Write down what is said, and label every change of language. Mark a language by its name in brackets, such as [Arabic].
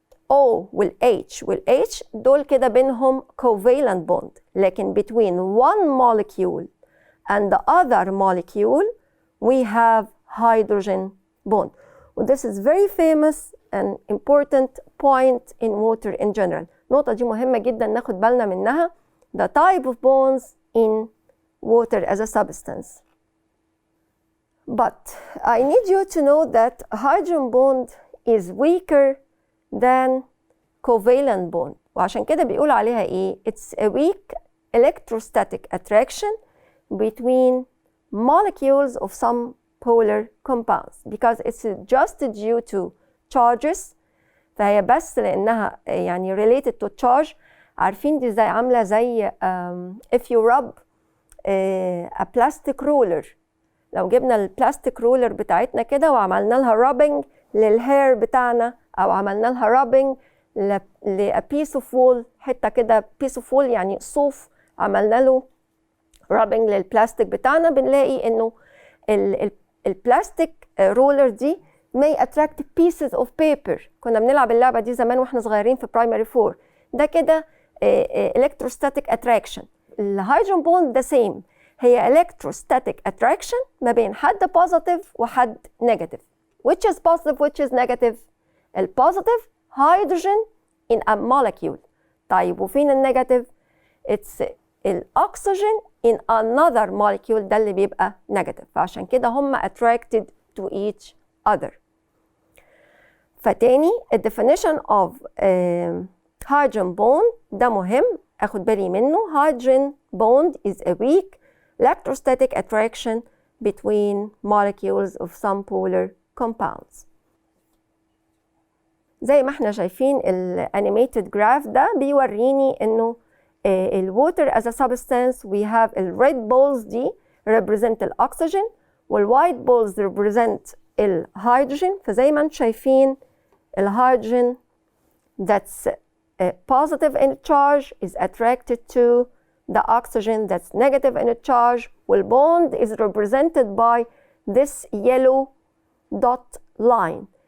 [Arabic] O والH والH دول كده بينهم covalent bond. لكن [English] between one molecule and the other molecule, we have hydrogen bond. And this is very famous and important point in water in general. [Arabic] النقطة دي مهمة جدا ناخد بالنا منها. [English] The type of bonds in water as a substance. But I need you to know that hydrogen bond is weaker than covalent bond. [Arabic] وعشان كده بيقول عليها ايه؟ [English] It's a weak electrostatic attraction between molecules of some polar compounds because it's just due to charges. [Arabic] فهي بس لأنها يعني [English] related to charge. [Arabic] عارفين دي زي عاملة زي if you rub a plastic ruler. لو جبنا البلاستيك رولر بتاعتنا كده وعملنا لها rubbing للهير بتاعنا أو عملنا لها rubbing ل [English] piece of wool، [Arabic] حتة كده piece of wool يعني صوف، عملنا له rubbing للبلاستيك بتاعنا، بنلاقي إنه البلاستيك رولر دي [English] may attract pieces of paper. [Arabic] كنا بنلعب اللعبة دي زمان واحنا صغيرين في primary 4. ده كده [English] electrostatic attraction. [Arabic] الهيدروجين بوند ده same، هي electrostatic attraction ما بين حد positive وحد negative. [English] Which is positive which is negative؟ الpositive hydrogen in a molecule. [Arabic] طيب وفين النيجاتيف؟ it's الأكسجين [English] in another molecule، [Arabic] ده اللي بيبقى negative. فعشان كده هم attracted to each other. فتاني definition of hydrogen bond ده مهم اخد بالي منه. [English] hydrogen bond is a weak electrostatic attraction between molecules of some polar compounds. [Arabic] زي ما احنا شايفين الانيميتد جراف ده بيوريني انه الwater [English] as a substance we have the red balls [Arabic] دي represent الأكسجين وال [English] white balls represent [Arabic] الهيدروجين. فزي ما انتم شايفين الهيدروجين [English] that's positive in charge is attracted to the oxygen that's negative in charge. والbond is represented by this yellow dot line.